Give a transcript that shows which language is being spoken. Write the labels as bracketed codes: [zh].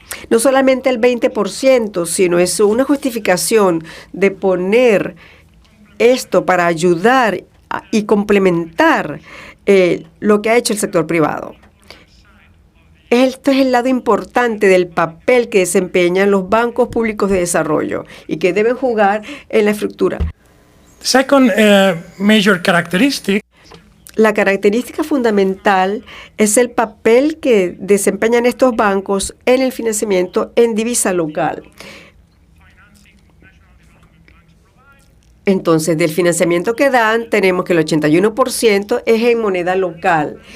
[es] No solamente el 20%, sino es una justificación de poner esto para ayudar y complementar lo que ha hecho el sector privado. Esto es el lado importante del papel que desempeñan los bancos públicos de desarrollo y que deben jugar en la estructura. [en] Second major characteristic. [es] La característica fundamental es el papel que desempeñan estos bancos en el financiamiento en divisa local. Entonces, del financiamiento que dan, tenemos que el 81% es en moneda local.